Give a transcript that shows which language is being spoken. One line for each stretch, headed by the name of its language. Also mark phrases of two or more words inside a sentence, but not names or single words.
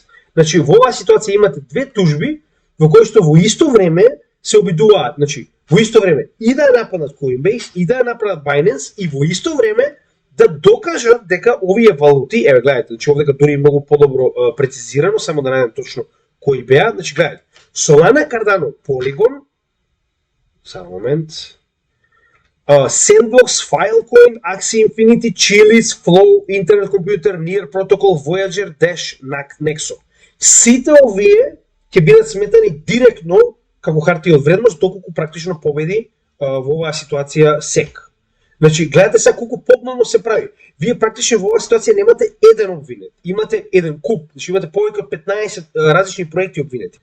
Macedonian: Значи во оваа ситуација имате две тужби во кои што во исто време се обидуваат, значи во исто време и да нападнат Coinbase и да нападнат Binance и во исто време да докажат дека овие валути, еве гледате, значи овдека дури многу подобро прецизирано, само да најдем точно кои беа, значи гледате. Solana, Cardano, Polygon, само момент. Sandbox, Filecoin, Axie Infinity, Chiliz, Flow, Internet Computer, Near Protocol, Voyager, Dash, Nexo. Сите овие ќе бидат сметани директно како хартија од вредност доколку практично победи во оваа ситуација СЕК. Значи, гледате сега колку подмално се прави. Вие практично во оваа ситуација немате еден обвинет, имате еден куп, значи имате повеќе од 15 различни проекти обвинети.